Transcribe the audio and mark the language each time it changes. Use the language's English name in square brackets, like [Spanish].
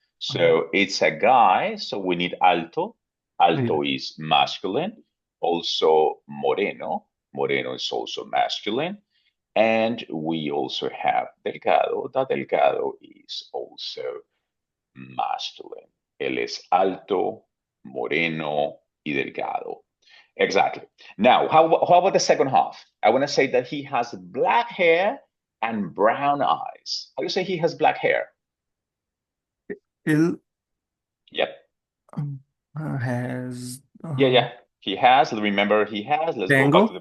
[English] So it's a guy, so we need alto. yeah. Alto is masculine. Also moreno. Moreno is also masculine. And we also have delgado. That delgado is also masculine. [Spanish] Él es alto, moreno y delgado. [English] Exactly. Now, how about the second half? I want to say that he has black hair and brown eyes. How do you say he has black hair? [Spanish] Él [English] Yep. has Yeah, yeah. He has. Remember, he has. Let's go back to